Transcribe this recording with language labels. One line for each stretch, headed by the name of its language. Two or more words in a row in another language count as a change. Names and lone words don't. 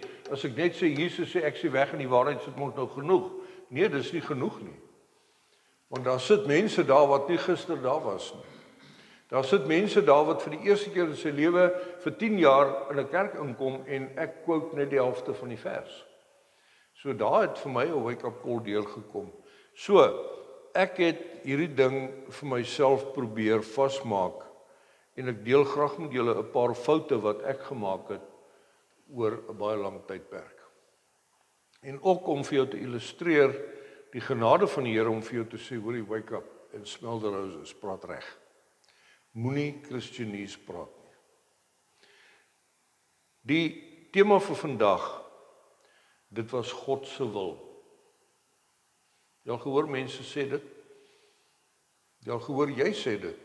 Afrikaans: As ek net sê Jesus sê ek is die weg en die waarheid, sit mos nou genoeg. Nee, dis nie genoeg nie. Want daar sit mense daar wat nie gister daar was nie. Daar sit mense daar wat vir die eerste keer in sy lewe vir 10 jaar in 'n kerk inkom en ek quote net die helfte van die vers. So daar het vir my 'n
English: wake-up call
Afrikaans: deurgekom. So, ek het hierdie ding vir myself probeer vasmaak en ek deel graag met julle 'n paar foute wat ek gemaak het oor 'n baie lang tydperk. En ook om vir jou te illustreer die genade van die Here om vir jou te sê, hoorie,
English: wake up en smell the roses,
Afrikaans: praat reg. Moenie Christenies praat nie. Die tema vir vandag, dit was God se wil. Jy al gehoor mense sê dit? Jy al gehoor jy sê dit?